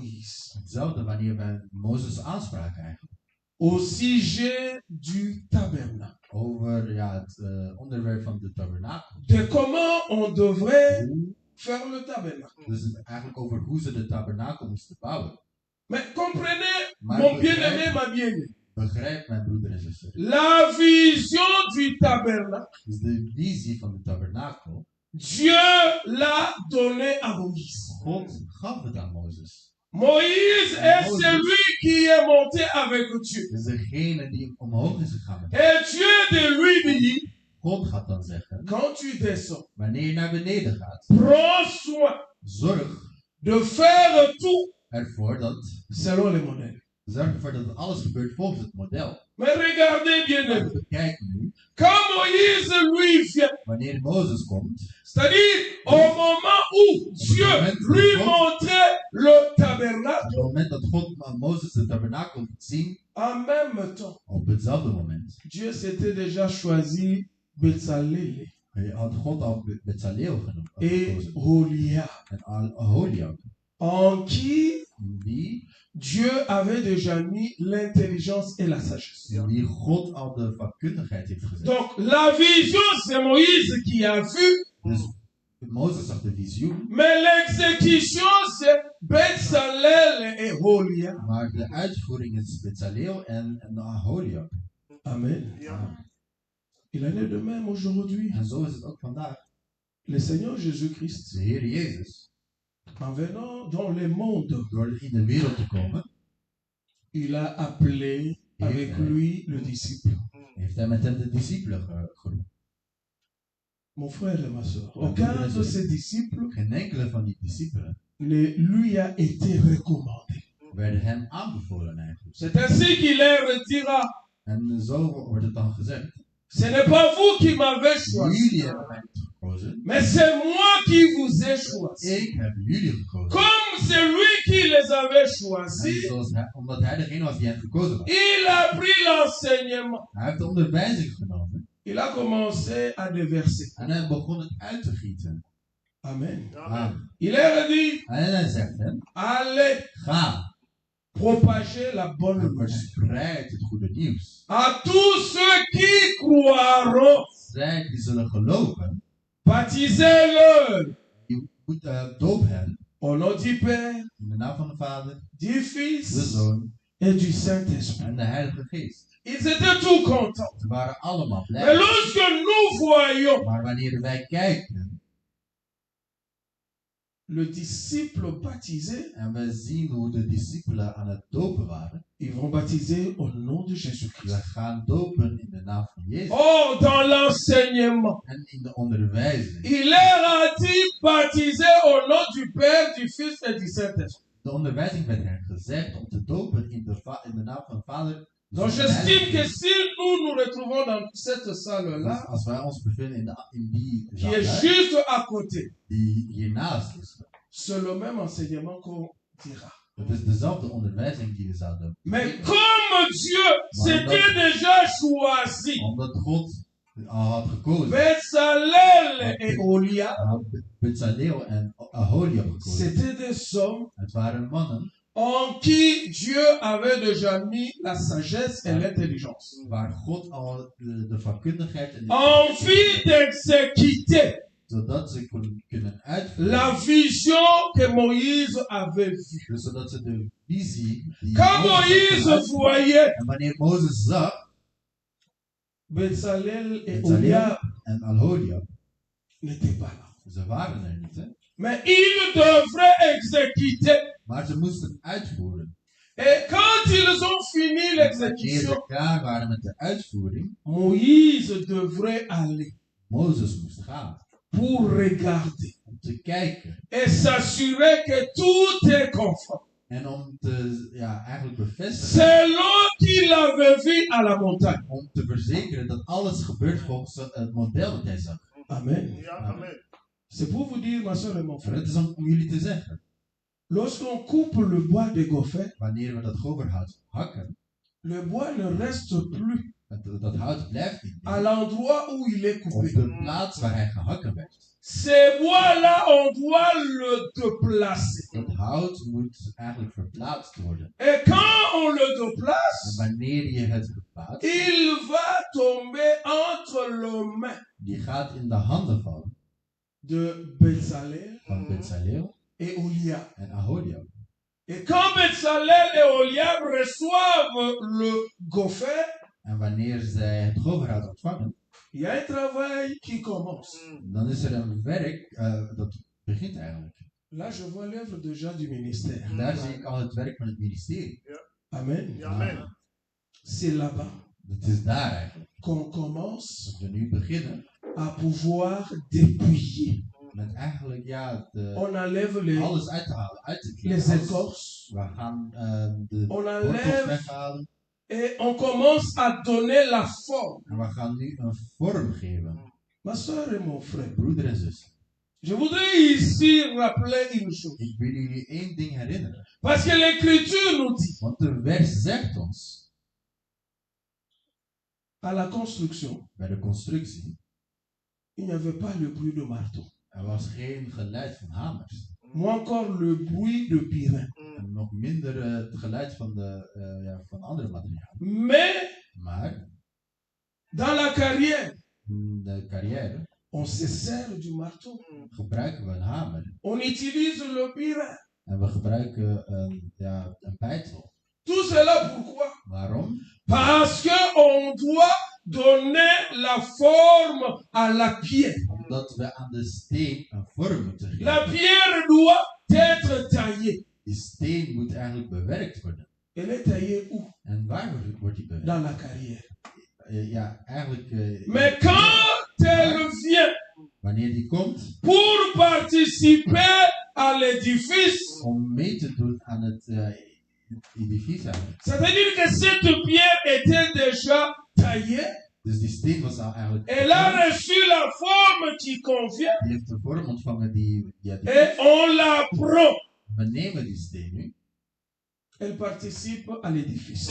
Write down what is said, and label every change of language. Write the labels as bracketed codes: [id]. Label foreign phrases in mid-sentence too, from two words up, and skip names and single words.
[nl] Hetzelfde wanneer wij Mozes aanspraken eigenlijk. [fr] au sujet du tabernacle, [nl] over het onderwerp van de tabernakel. [fr] de comment on devrait [nl] Hoe- [fr] faire le tabernacle. [nl] Dus het eigenlijk over hoe ze de tabernakel moesten bouwen. [fr] Mais comprenez, [nl] Maar [fr] mon bien-aimé, ma bien-aimée, [nl] Begrijp mijn broeder en zuster. [fr] la vision du tabernacle, [nl] Dus de visie van de tabernakel, [fr] Dieu l'a donné à Moïse. [nl] God gaf het aan Mozes. [fr] Moïse est celui qui est monté avec Dieu. [nl] Dus degene die omhoog is gegaan met [fr] Et Dieu de lui dit, [nl] God gaat dan zeggen, [fr] quand tu descends, [nl] wanneer je naar beneden gaat, [fr] prends soin [nl] zorg [fr] de faire tout [nl] ervoor dat, [fr] selon les modèles. [nl] zorg ervoor dat alles gebeurt volgens het model. [fr] Mais regardez bien, [nl] Maar bekijk nu, [fr] quand Moïse lui vient, [nl] wanneer Mozes komt, [fr] c'est-à-dire au moment où Dieu lui montrait le tabernacle, [nl] op het moment dat God aan Mozes de tabernakel liet zien, [fr] en même temps, [nl] op hetzelfde moment, [fr] Dieu s'était déjà choisi Bezalel [nl] had God al Bezaleel genoemd [fr] et [nl] gekozen. Holiab, En Aholiab, [fr] en qui [nl] die, [fr] Dieu avait déjà mis l'intelligence et la sagesse. [nl] in wie God al de vakkundigheid heeft gezet. [fr] Donc la vision, c'est Moïse qui a vu, [nl] Dus Mozes zag de visioen, [fr] mais l'exécution, c'est Bezalel et Holiab. [nl] maar de uitvoering is Bezaleel en Aholiab. Amen. Ja. [fr] Il en est de même aujourd'hui. [nl] En zo is het ook vandaag. [fr] Le Seigneur Jésus-Christ, [nl] De Heer Jezus, [fr] en venant dans le monde, [nl] door in de wereld te komen, [fr] il a appelé avec lui le disciple. [nl] heeft hij met hem de discipelen geroepen. [fr] Mon frère et ma soeur, aucun de ses disciples [nl] Geen enkele van die discipelen [fr] ne lui a été recommandé. [nl] werden hem aanbevolen eigenlijk. [fr] C'est ainsi qu'il leur dira, [nl] En zo wordt het dan gezegd. [fr] ce n'est pas vous qui m'avez choisi, [nl] Jullie hebben mij niet gekozen. [fr] mais c'est moi qui vous ai choisi. [nl] Ik heb jullie gekozen. [fr] Comme c'est lui qui les avait [nl] En [fr] choisis, [nl] omdat hij degene was die hen gekozen was. [fr] il a pris l'enseignement. [nl] Hij heeft de onderwijzing genomen. [fr] Il a commencé à déverser. [nl] En hij begon het uit te gieten. [fr] Amen. [nl] Amen. [fr] Il leur dit, [nl] En hij zegt hem, [fr] allez [nl] ga [fr] propager la bonne [nl] en [fr] nouvelle [nl] verspreid het goede nieuws. [fr] à tous ceux qui croiront. [nl] Zij die zullen geloven, [fr] Baptisez-le [nl] je moet doop hen [fr] au nom du Père, [nl] in de naam van de Vader, [fr] du [nl] de [fr] Fils [nl] Zoon [fr] et du Saint-Esprit. [nl] en de Heilige Geest. [fr] Ils étaient tout contents. [nl] Ze waren allemaal [fr] Mais [nl] blij. [fr] lorsque nous voyons [nl] Maar wanneer wij kijken [fr] le disciple baptisé, [nl] en we zien hoe de discipelen aan het dopen waren, [fr] ils vont baptiser au nom de [nl] we [fr] Jésus-Christ. [nl] gaan dopen in de naam van Jezus [fr] Or, dans l'enseignement, [nl] en in de onderwijzing. [fr] il leur a dit baptiser au nom du Père, du Fils et du Saint-Esprit. [nl] De onderwijzing werd hen gezegd om te dopen in de naam van de Vader. de [fr] Donc [nl] Zoon en de [fr] j'estime [nl] Heilige [fr] que [nl] Geest. [fr] si nous nous retrouvons dans cette [nl] Dus [fr] salle-là, [nl] als wij ons bevinden in die [fr] qui [nl] zaal [fr] est [nl] hè, [fr] juste à côté, [nl] die hiernaast is, [fr] c'est le même enseignement qu'on dira. [nl] het is dezelfde onderwijzing die we zouden. [fr] Mais comme Dieu s'était déjà choisi, [nl] Omdat God al had gekozen. [fr] Bezalel et Holiab, [nl] Hij had Bezaleel en Aholiab gekozen. [fr] c'était des hommes [nl] Het waren mannen [fr] en qui Dieu avait déjà mis la sagesse et l'intelligence. [nl] waar God al de vakkundigheid en [fr] Envie d'exécuter [nl] zodat ze kunnen uitvoeren. [fr] la vision que Moïse avait vue. [nl] Dus zodat ze de visie die [fr] Quand [nl] Mozes had [fr] Moïse [nl] vanuit- [fr] voyait [nl] en wanneer Mozes zag [fr] Bezalel et [nl] Bezaleel [fr] Holiab [nl] en Aholiab, [fr] n'étaient pas là. [nl] ze waren er niet, hè? [fr] Mais ils devraient exécuter. [nl] Maar ze moesten uitvoeren. [fr] Et quand ils ont fini [nl] Wanneer [fr] l'exécution, [nl] ze klaar waren met de uitvoering, [fr] Moïse devrait aller [nl] Mozes moest gaan [fr] pour regarder [nl] om te kijken [fr] et s'assurer que tout est conforme. [nl] en om te eigenlijk bevestigen, [fr] Selon qu'il avait vu à la montagne. [nl] om te verzekeren dat alles gebeurt volgens het model dat hij zag. [fr] Amen. [nl] Ja, amen. [fr] C'est pour vous dire, ma soeur et mon [nl] En [fr] frère, [nl] dat is om jullie te zeggen, [fr] lorsqu'on coupe le bois de gopher, [nl] wanneer we dat goverhout hakken, [fr] le bois ne reste plus [nl] Dat hout blijft niet [fr] à [nl] meer [fr] l'endroit où il est [nl] op [fr] coupé. [nl] de plaats waar hij gehakken werd. [fr] Ces bois-là, on doit le déplacer. [nl] Dat hout moet eigenlijk verplaatst worden. [fr] Et quand on le [nl] En [fr] déplace, [nl] wanneer je het verplaatst, [fr] il va tomber entre les mains [nl] die gaat in de handen vallen [fr] de Bezalel [nl] van Bezaleel [fr] et Oliab. [nl] en Aholiab. [fr] Et quand Bezalel et Oliab reçoivent le gopher, [nl] En wanneer zij het goverhout ontvangen, [fr] il y a un travail qui commence. [nl] dan is er een werk dat begint eigenlijk. [fr] Là, je vois l'œuvre déjà du ministère. [nl] En daar zie ik al het werk van het ministerie. [fr] Amen. [nl] Amen. [fr] C'est là-bas [nl] Het is daar eigenlijk [fr] qu'on commence [nl] dat we nu beginnen [fr] à pouvoir dépouiller. [nl] met eigenlijk [fr] On enlève les, [nl] alles uit te halen, uit te [fr] les [nl] kiezen. [fr] écorces. [nl] We gaan de [fr] On [nl] wortels [fr] enlève [nl] weghalen [fr] et on commence à donner la forme. [nl] en we gaan nu een vorm geven. [fr] Ma soeur et mon frère, [nl] Broeder en zus, [fr] je voudrais ici rappeler une chose. [nl] ik wil jullie één ding herinneren. [fr] Parce que l'Écriture nous dit, [nl] Want de vers zegt ons, [fr] à la construction, [nl] bij de constructie, [fr] il n'y avait pas le bruit de marteau, [nl] er was geen geluid van hamers. [fr] moins encore le bruit de burin. [nl] En nog minder het geluid van andere materialen. [fr] Mais [nl] Maar [fr] dans la carrière, [nl] in de carrière [fr] on se sert du marteau. [nl] gebruiken we een hamer. [fr] On utilise le burin. [nl] En we gebruiken een beitel. [fr] Tout cela pourquoi? [nl] Waarom? [fr] Parce qu'on doit donner la forme à la pierre. [nl] Omdat we aan de steen een vorm moeten geven. [fr] La pierre doit être taillée. [nl] Die steen moet eigenlijk bewerkt worden. [fr] Elle est taillée où? [nl] En waar wordt die bewerkt? [fr] Dans la carrière. Mais quand elle vient [nl] wanneer die komt [fr] pour participer à l'édifice, [nl] om mee te doen aan het edifice eigenlijk. [fr] c'est-à-dire que cette pierre était déjà taillée. [nl] Dus die steen was al eigenlijk. [fr] Elle a reçu la forme qui convient. [nl] Die heeft de vorm ontvangen die [fr] Et on la prend. [nl] We nemen die steen nu. [fr] Elle participe à l'édifice.